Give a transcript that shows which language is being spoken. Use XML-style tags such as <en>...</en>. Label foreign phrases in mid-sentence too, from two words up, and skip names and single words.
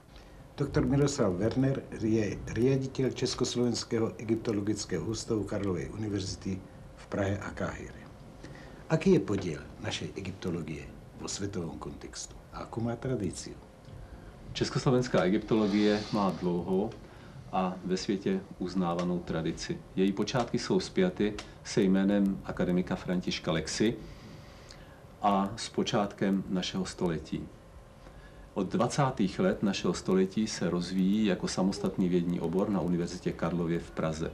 <sk>Doktor Miroslav Werner je riaditeľ Československého egyptologického ústavu Karlovej univerzity v Prahe a Káhire. Aký je podiel našej egyptológie vo svetovom kontextu a akú má tradíciu?</sk> <cs>Československá egyptologie má dlouhou a ve světě uznávanou tradici. Její počátky jsou spjaty se jménem akademika Františka Lexy a s počátkem našeho století. Od 20. let našeho století se rozvíjí jako samostatný vědní obor na Univerzitě Karlově v Praze.</cs>